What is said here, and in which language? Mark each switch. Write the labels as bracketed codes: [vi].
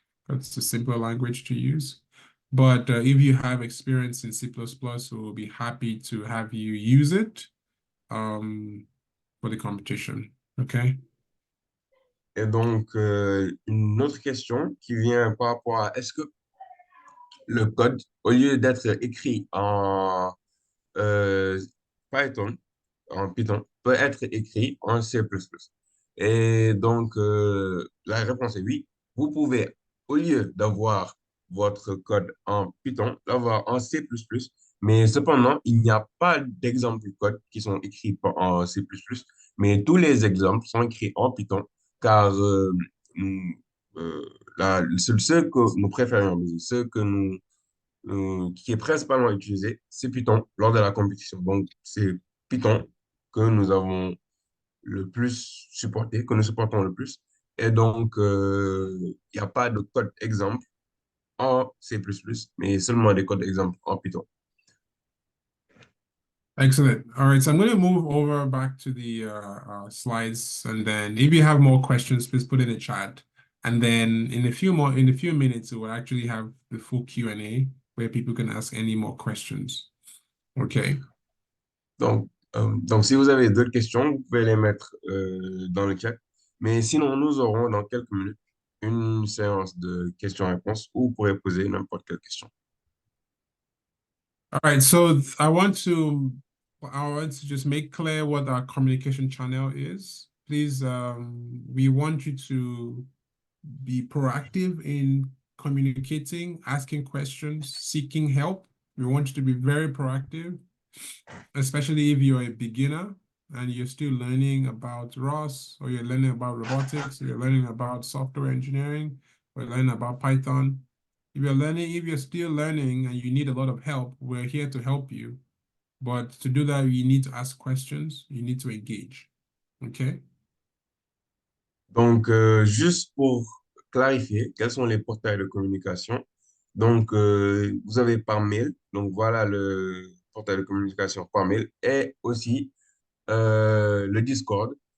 [en] That's a simple language to use. But if you have experience in C++, we'll be happy to have you use it for the competition. Okay? [fr] Et donc, une autre question qui vient par rapport à est-ce que le code, au lieu d'être écrit en euh, Python, en Python, peut être écrit en C++. Et donc, la réponse est oui. Vous pouvez, au lieu d'avoir votre code en Python, l'avoir en C++, mais cependant, il n'y a pas d'exemples de code qui sont écrits en C++, mais tous les exemples sont écrits en Python, car nous, ceux que nous préférons, ceux que qui est principalement utilisé, c'est Python lors de la compétition. Donc, c'est Python que nous avons le plus supporté, que nous supportons le plus. Et donc, il n'y a pas de code exemple en C++, mais seulement des codes exemples en Python. [en] Excellent. All right, so I'm going to move over back to the slides, and then if you have more questions, please put in the chat. And then in a few minutes, we'll actually have the full Q&A where people can ask any more questions. Okay. [fr] Donc, si vous avez d'autres questions, vous pouvez les mettre dans le chat. Mais sinon, nous aurons dans quelques minutes une séance de questions-réponses où vous pourrez poser n'importe quelle question. [en] All right, so I want to just make clear what our communication channel is. Please, we want you to be proactive in communicating, asking questions, seeking help. We want you to be very proactive, especially if you're a beginner and you're still learning about ROS, or you're learning about robotics, or you're learning about software engineering, or you're learning about Python. If you're still learning and you need a lot of help, we're here to help you. But to do that, you need to ask questions, you need to engage. Okay? [fr] Donc, juste pour clarifier, quels sont les portails de communication? Donc, vous avez par mail. Donc, voilà le portail de communication par mail et aussi le Discord.